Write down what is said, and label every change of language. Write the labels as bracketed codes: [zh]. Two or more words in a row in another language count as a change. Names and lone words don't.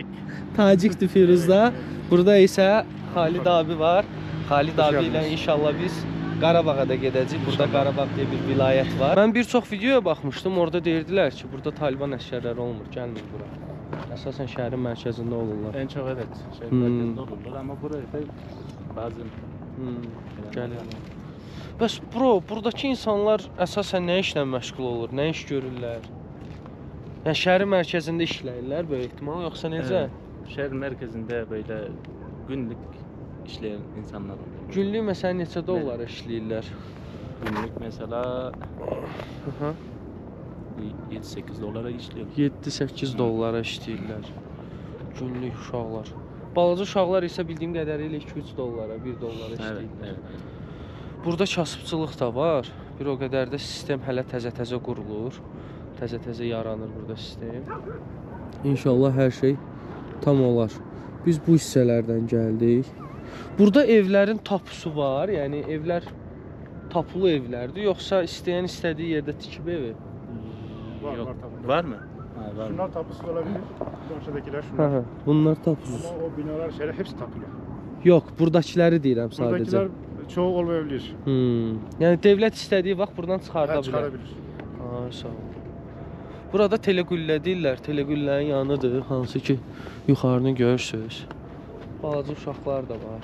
[az] Tacikdir Firuz da. Burada isə Xalid abi var. Xalid abi ilə inşallah biz Qarabağa da gedəcəyik. Burada Qarabağ deyə bir vilayət var. Mən bir çox videoya baxmışdım. Orada deyirdilər ki, burada Taliban əsgərləri olmur, gəlmir bura. Əsasən şəhərin mərkəzində olurlar. [tr] En çok evet, şehrin merkezinde olurlar ama buraya da bazen [az] gəlirlər. Bəs bro, buradakı insanlar əsasən nə işlə məşğul olur, nə iş görürlər? Yəni şəhərin mərkəzində işləyirlər böyük ehtimal, yoxsa necə? [tr] şehir merkezinde böyle günlük işleyen insanlar oluyor. [az] Günlük məsələn neçə dollara işləyirlər? [tr] Günlük mesela Hı-hı. 7-8 dolara işliyor. [az] 7-8 dollara işləyirlər. Günlük uşaqlar. Balaca uşaqlar isə bildiyim qədərilə 2-3 dollara, 1 dollara işləyirlər. [tr] Evet. [az] Burada kasıbçılıq da var. Bir o qədər də sistem hələ təzə-təzə qurulur. Təzə-təzə yaranır burada sistem. İnşallah hər şey tam olar. Biz bu hissələrdən gəldik. Burada evlərin tapusu var. Yəni evlər tapulu evlərdir. Yoxsa istəyən istədiyi yerdə tikib evi? [tr] Yok. Var mı? Ha, var mı? Şunlar tapusuz olabilir. Aşağıdakiler şunlar. [az] Hə, bunlar tapusuz. [tr] Ama o binalar şeyler hepsi tapılı. [az] Yox, buradakiləri deyirəm sadəcə. [tr] Buradakiler çoğu olmayabilir. [az] Yəni dövlət istədiyi vaxt buradan çıxarda bilər. [tr] Çıkarabilir. [az] Ha, sağ ol. Burada telegüllə deyirlər. Telegüllərin yanıdır. Hansı ki, yuxarını görürsünüz. Balaca uşaqlar da var.